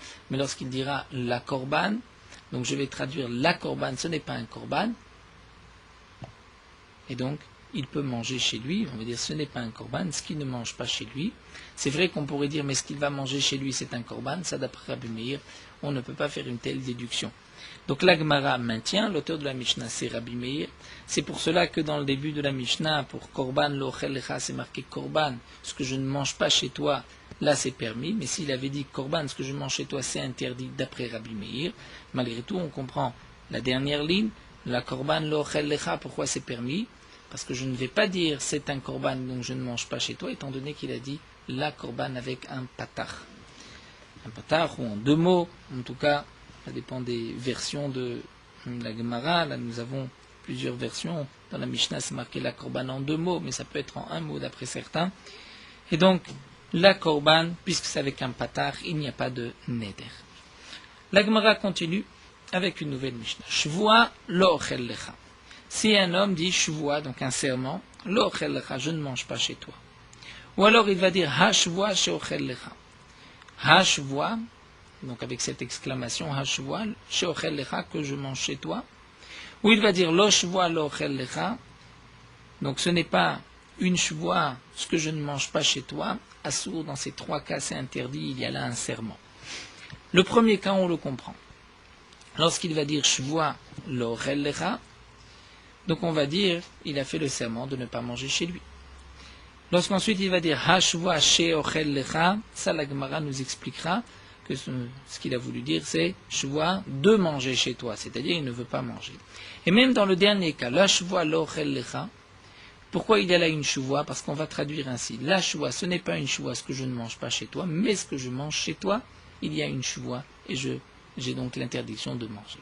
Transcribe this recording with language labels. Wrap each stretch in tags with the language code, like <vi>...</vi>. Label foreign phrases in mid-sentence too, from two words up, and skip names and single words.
<fr>Mais lorsqu'il dira la korban, donc je vais traduire la korban, ce n'est pas un korban, et donc il peut manger chez lui, on va dire ce n'est pas un korban, ce qu'il ne mange pas chez lui. C'est vrai qu'on pourrait dire mais ce qu'il va manger chez lui c'est un korban, ça d'après Rabbi Meir, on ne peut pas faire une telle déduction. Donc la Gemara maintient, l'auteur de la Mishnah c'est Rabbi Meir, c'est pour cela que dans le début de la Mishnah, pour</fr> <he>קרבן לא אוכל לך,</he> <fr>c'est marqué korban, ce que je ne mange pas chez toi, là c'est permis, mais s'il avait dit korban, ce que je mange chez toi c'est interdit d'après Rabbi Meir, malgré tout on comprend la dernière ligne,</fr> <he>לקרבן לא אוכל לך,</he> <fr>pourquoi c'est permis? Parce que je ne vais pas dire c'est un korban donc je ne mange pas chez toi, étant donné qu'il a dit la korban avec un patar. Un patar ou en deux mots, en tout cas, ça dépend des versions de la Gemara. Là nous avons plusieurs versions. Dans la Mishnah c'est marqué la korban en deux mots, mais ça peut être en un mot d'après certains. Et donc, la korban, puisque c'est avec un patar, il n'y a pas de neder. La Gemara continue avec une nouvelle Mishnah.</fr> <he>שבועה לא אוכל לך.</he> <fr>Si un homme dit shvua, donc un serment,</fr> <he>לא אוכל לך,</he> <fr>je ne mange pas chez toi. Ou alors il va dire</fr> <he>השבועה שאוכל לך. השבועה,</he> <fr>donc avec cette exclamation</fr> <he>השבועה שאוכל לך,</he> <fr>que je mange chez toi.</fr> <he>Ou il va dire לא שבועה לא אוכל לך,</he> <fr>donc ce n'est pas une shvua, ce que je ne mange pas chez toi. Assour, dans ces trois cas c'est interdit, il y a là un serment. Le premier cas, on le comprend. Lorsqu'il va dire</fr> <he>שבועה לא אוכל לך,</he> <fr>donc on va dire il a fait le serment de ne pas manger chez lui. Lorsqu'ensuite il va dire</fr> <he>השבועה שאוכל לך,</he> <fr>ça la Gemara nous expliquera que ce qu'il a voulu dire c'est Shvoa de manger chez toi, c'est-à-dire il ne veut pas manger. Et même dans le dernier cas,</fr> <he>לא שבועה לא אוכל לך,</he> <fr>pourquoi il y a là une Shvoa? Parce qu'on va traduire ainsi. La Shvoa, ce n'est pas une Shvoa ce que je ne mange pas chez toi, mais ce que je mange chez toi, il y a une Shvoa et j'ai donc l'interdiction de manger.</fr>